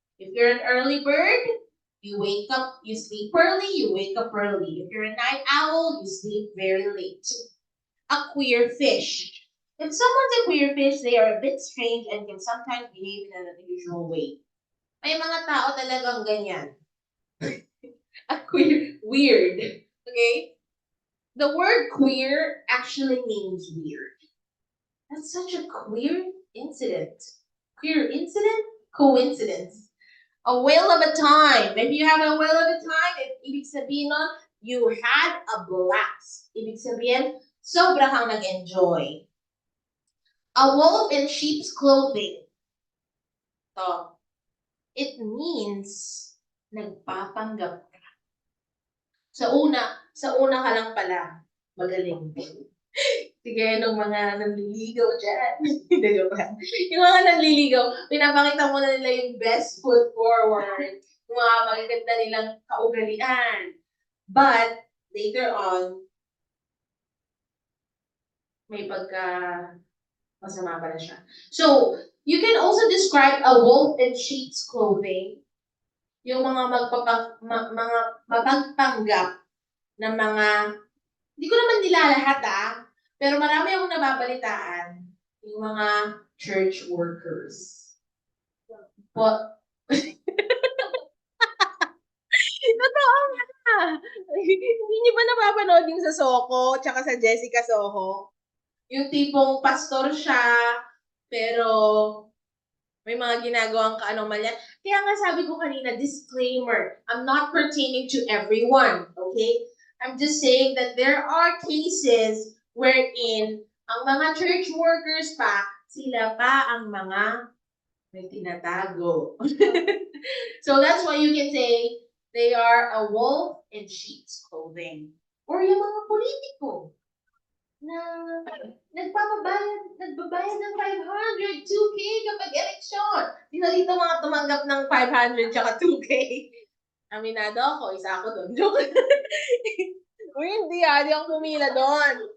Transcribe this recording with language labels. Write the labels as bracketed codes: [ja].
[en] If you're an early bird, you wake up, you sleep early, you wake up early. If you're a night owl, you sleep very late. A queer fish. If someone's a queer fish, they are a bit strange and can sometimes behave in an unusual way. [tl] May mga tao talagang ganyan. [en] A queer, weird. Okay? The word queer actually means weird. That's such a queer incident. Queer incident? Coincidence. A whale of a time. If you have a whale of a time, [tl] ibig sabihin nun, [en] you had a blast. [tl] Ibig sabihin, sobra kang nag-enjoy. [en] A wolf in sheep's clothing. So, it means [tl] nagpapanggap ka. Sa una ka lang pala, magaling. Sige, nung mga nanliligaw dyan. Yung mga nanliligaw, pinapakita mo na nila yung [en] best foot forward. [tl] Yung mga magaganda nilang kaugalian. [en] But, later on, [tl] may masama pala siya. [en] So, you can also describe a wolf in sheep's clothing. [tl] Yung mga mga mapagpanggap na mga, hindi ko naman nila lahat pero marami akong nababalitaan, yung mga church workers. But, totoo nga. Hindi niyo ba napapanood yung sa Soko, tsaka sa Jessica Soho? Yung tipong pastor siya, pero may mga ginagawang kaanomalya. Kaya nga sabi ko kanina, [en] disclaimer, I'm not pertaining to everyone, okay? I'm just saying that there are cases wherein [tl] ang mga church workers pa, sila pa ang mga may tinatago. [en] So that's why you can say they are a wolf in sheep's clothing. [tl] Or yung mga politiko na nagbabayad ng 500, 2K kapag eleksyon. Sino dito mga tumanggap ng 500 tsaka 2K? Aminado ako, isa ako doon. Joke. Uy, hindi di ako pumila doon.